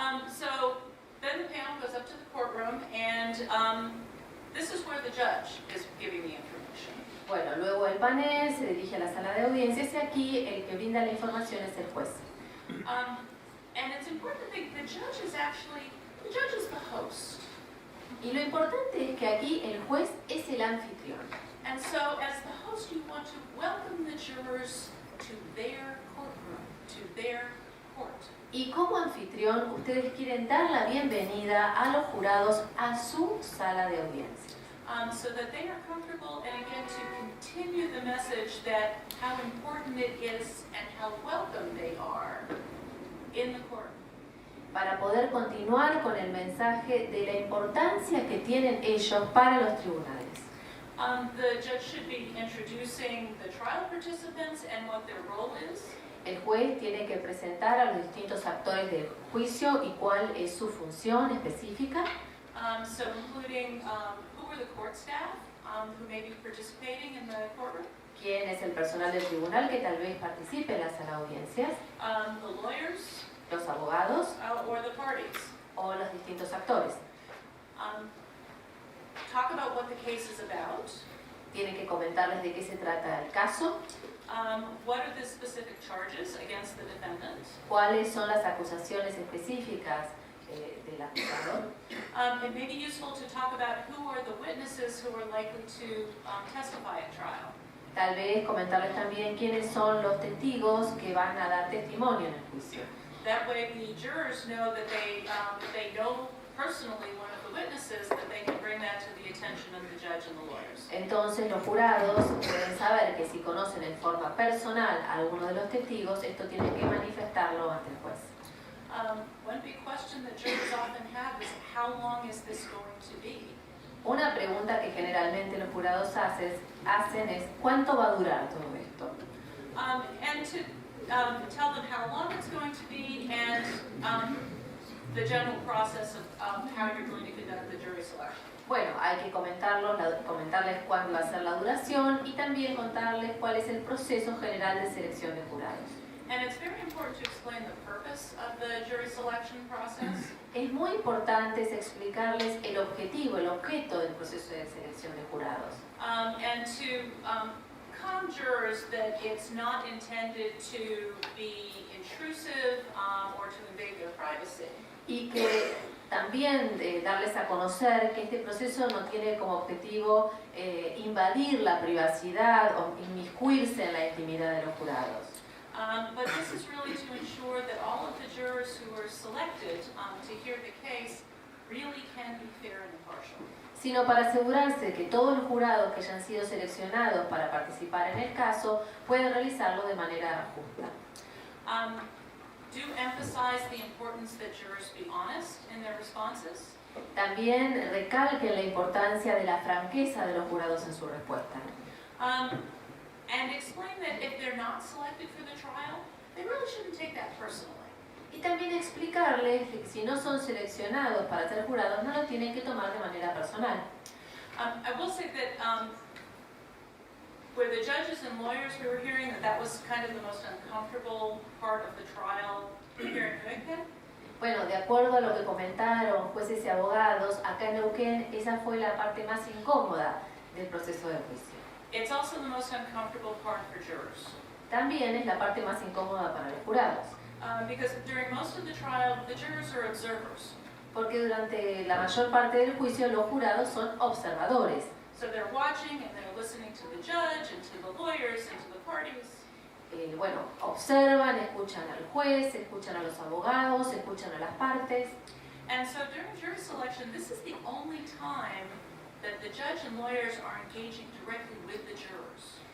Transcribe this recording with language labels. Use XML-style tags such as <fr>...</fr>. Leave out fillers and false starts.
<en>So then the panel goes up to the courtroom, and this is where the judge is giving the information.</en> <es>Bueno, luego el panel se dirige a la sala de audiencias y aquí el que brinda la información es el juez.</es> <en>And it's important to think the judge is the host.</en> <es>Y lo importante es que aquí el juez es el anfitrión.</es> <en>And so as the host, you want to welcome the jurors to their courtroom, to their court.</en> <es>Y como anfitrión, ustedes quieren dar la bienvenida a los jurados a su sala de audiencia.</es> <en>So that they are comfortable, and again, to continue the message that how important it is and how welcome they are in the court.</en> <es>Para poder continuar con el mensaje de la importancia que tienen ellos para los tribunales.</es> <en>The judge should be introducing the trial participants and what their role is.</en> <es>El juez tiene que presentar a los distintos actores del juicio y cuál es su función específica.</es> <en>So including who were the court staff who may be participating in the courtroom,</en> <es>quién es el personal del tribunal que tal vez participe en la sala de audiencias,</es> <en>the lawyers,</en> <es>los abogados</es> <en>or the parties.</en> <es>o los distintos actores.</es> <en>Talk about what the case is about.</en> <es>Tienen que comentarles de qué se trata el caso,</es> <en>What are the specific charges against the defendant?</en> <es>cuáles son las acusaciones específicas del acusado.</es> <en>It may be useful to talk about who are the witnesses who are likely to testify at trial.</en> <es>Tal vez comentarles también quiénes son los testigos que van a dar testimonio en el juicio.</es> <en>That way the jurors know that if they know personally one of the witnesses, that they can bring that to the attention of the judge and the lawyers.</en> <es>Entonces los jurados pueden saber que si conocen en forma personal a alguno de los testigos, esto tienen que manifestarlo ante el juez.</es> <en>One big question that jurors often have is how long is this going to be?</en> <es>Una pregunta que generalmente los jurados hacen es ¿cuánto va a durar todo esto?</es> <en>And to tell them how long it's going to be and the general process of how you're going to conduct the jury selection.</en> <es>Bueno, hay que comentarles cuándo va a ser la duración y también contarles cuál es el proceso general de selección de jurados.</es> <en>And it's very important to explain the purpose of the jury selection process.</en> <es>Es muy importante explicarles el objetivo, el objeto del proceso de selección de jurados.</es> <en>And to calm jurors that it's not intended to be intrusive or to invade their privacy.</en> <es>Y que también darles a conocer que este proceso no tiene como objetivo invadir la privacidad o inmiscuirse en la intimidad de los jurados.</es> <en>But this is really to ensure that all of the jurors who are selected to hear the case really can be fair and impartial.</en> <es>Sino para asegurarse que todos los jurados que hayan sido seleccionados para participar en el caso pueden realizarlo de manera justa.</es> <en>Do emphasize the importance that jurors be honest in their responses.</en> <es>También recalquen la importancia de la franqueza de los jurados en su respuesta.</es> <en>And explain that if they're not selected for the trial, they really shouldn't take that personally.</en> <es>Y también explicarles que si no son seleccionados para ser jurados, no lo tienen que tomar de manera personal.</es> <en>I will say that where the judges and lawyers we were hearing that was kind of the most uncomfortable part of the trial here in Neuquén.</en> <es>Bueno, de acuerdo a lo que comentaron jueces y abogados, acá en Neuquén esa fue la parte más incómoda del proceso de juicio.</es> <en>It's also the most uncomfortable part for jurors.</en> <es>También es la parte más incómoda para los jurados.</es> <en>Because during most of the trial, the jurors are observers.</en> <es>Porque durante la mayor parte del juicio los jurados son observadores.</es> <en>So they're watching and they're listening to the judge and to the lawyers and to the parties.</en> <es>Bueno, observan, escuchan al juez, escuchan a los abogados, escuchan a las partes.</es> <en>And so during jury selection, this is the only time that the judge and lawyers are engaging directly with the jurors.</en>